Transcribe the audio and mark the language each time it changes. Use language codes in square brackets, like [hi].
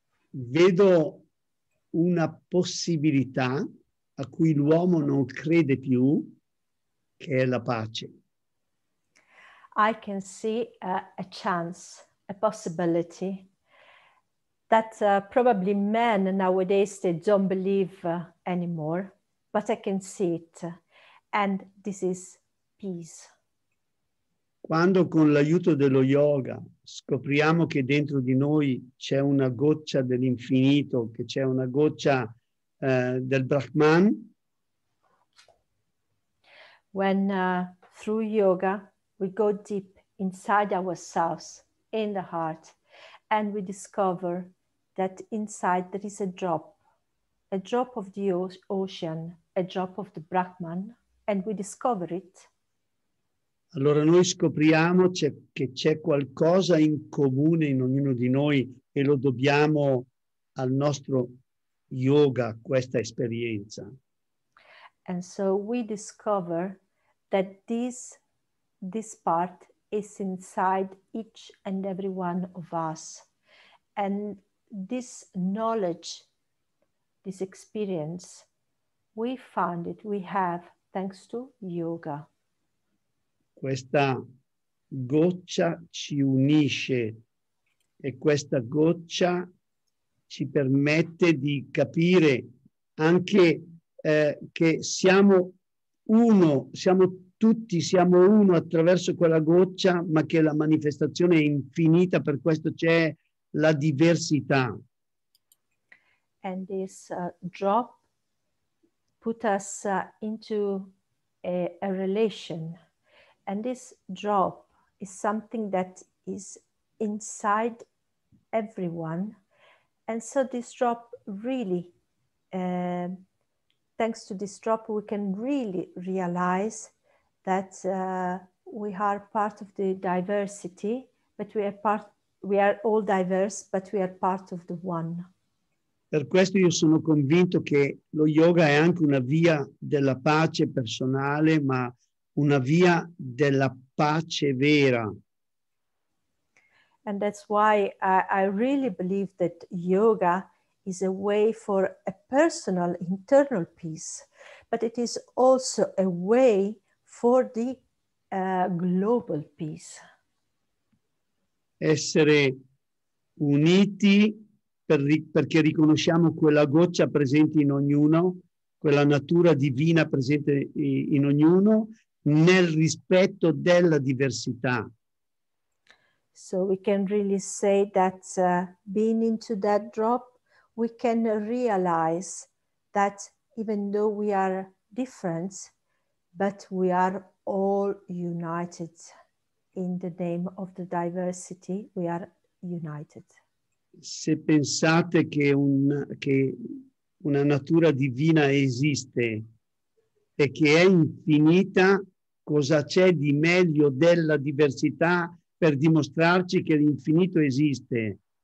[it] Vedo una possibilità a cui l'uomo non crede più, che è la pace. [en] I can see a chance, a possibility that probably men nowadays, they don't believe anymore, but I can see it. And this is peace. [it] Quando con l'aiuto dello yoga scopriamo che dentro di noi c'è una goccia dell'infinito, che c'è una goccia del Brahman. [en] When through yoga we go deep inside ourselves, in the heart, and we discover that inside there is a drop of the ocean, a drop of the Brahman, and we discover it. [it] Allora noi scopriamo che c'è qualcosa in comune in ognuno di noi e lo dobbiamo al nostro yoga, questa esperienza. [en] And so we discover that this part is inside each and every one of us. And this knowledge, this experience, we found it, we have, thanks to yoga. [it] Questa goccia ci unisce e questa goccia ci permette di capire anche che siamo uno, siamo uno attraverso quella goccia, ma che la manifestazione è infinita, per questo c'è la diversità. [en] And this drop put us into a relation. And this drop is something that is inside everyone. And so this drop really, thanks to this drop, we can really realize that we are part of the diversity, but we are all diverse, but we are part of the one. [it] Per questo io sono convinto che lo yoga è anche una via della pace personale, ma una via della pace vera. [en] And that's why I really believe that yoga is a way for a personal internal peace, but it is also a way for the global peace. [it] Essere uniti perché riconosciamo quella goccia presente in ognuno, quella natura divina presente in ognuno, nel rispetto della diversità. [en] So we can really say that being into that drop, we can realize that even though we are different, but we are all united in the name of the diversity. We are united. [it] Se pensate che una natura divina esiste e che è infinita, cosa c'è di meglio della diversità per dimostrarci che l'infinito esiste?